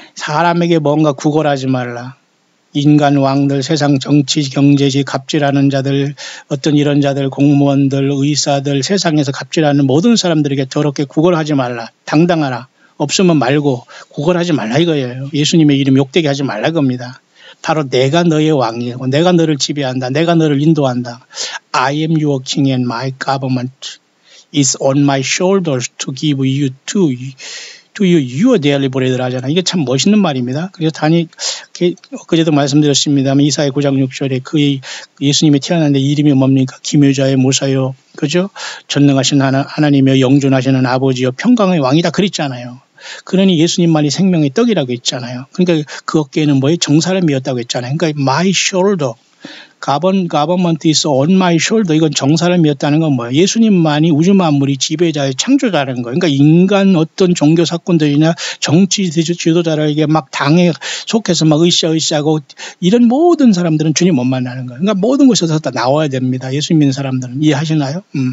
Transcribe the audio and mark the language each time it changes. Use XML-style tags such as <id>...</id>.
<ko>사람에게 뭔가 구걸하지 말라. 인간 왕들, 세상 정치, 경제지 갑질하는 자들, 어떤 이런 자들, 공무원들, 의사들, 세상에서 갑질하는 모든 사람들에게 더럽게 구걸하지 말라. 당당하라. 없으면 말고 구걸하지 말라 이거예요. 예수님의 이름 욕되게 하지 말라 겁니다. 바로 내가 너의 왕이고 내가 너를 지배한다. 내가 너를 인도한다.</ko> <en>I am your king and my government is on my shoulders to give you to you your daily bread</en> <ko>하잖아. 이게 참 멋있는 말입니다. 그래서 그제도 말씀드렸습니다만 이사야 9장 6절에 그 예수님이 태어났는데 이름이 뭡니까? 기묘자의 모사요. 그죠? 전능하신 하나님이여 영존하시는 아버지여 평강의 왕이다 그랬잖아요. 그러니 예수님만이 생명의 떡이라고 했잖아요. 그러니까 그 어깨에는 뭐예요? 정사람이었다고 했잖아요. 그러니까</ko> <en>my shoulder. government is on my shoulder.</en> <ko>이건 정사람이었다는 건 뭐예요? 예수님만이 우주 만물이 지배자의 창조자라는 거예요. 그러니까 인간 어떤 종교 사건들이나 정치 지도자에게 막 당에 속해서 막 으쌰으쌰하고 이런 모든 사람들은 주님 못 만나는 거예요. 그러니까 모든 곳에서 다 나와야 됩니다. 예수 믿는 사람들은. 이해하시나요?</ko>